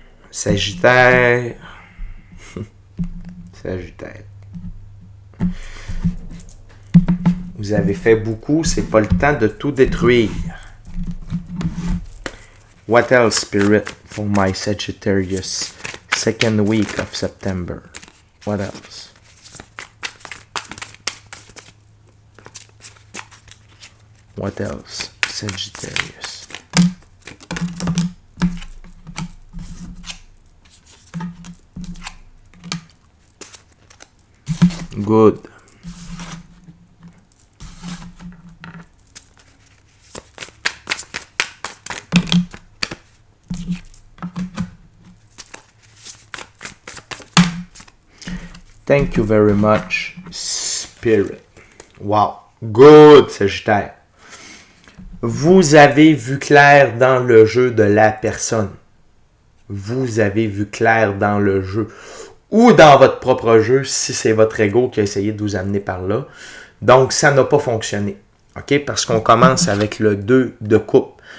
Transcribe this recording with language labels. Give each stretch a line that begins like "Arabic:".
French: Sagittaire. Sagittaire. Vous avez fait beaucoup, c'est pas le temps de tout détruire.
English: What else, Spirit, for my Sagittarius second week of September? What else? What else, Sagittarius? Good. Thank you very much, Spirit. Wow. Good, Sagittaire.
French: Vous avez vu clair dans le jeu de la personne. Vous avez vu clair dans le jeu. Ou dans votre propre jeu, si c'est votre ego qui a essayé de vous amener par là. Donc, ça n'a pas fonctionné. OK? Parce qu'on commence avec le 2 de coupe.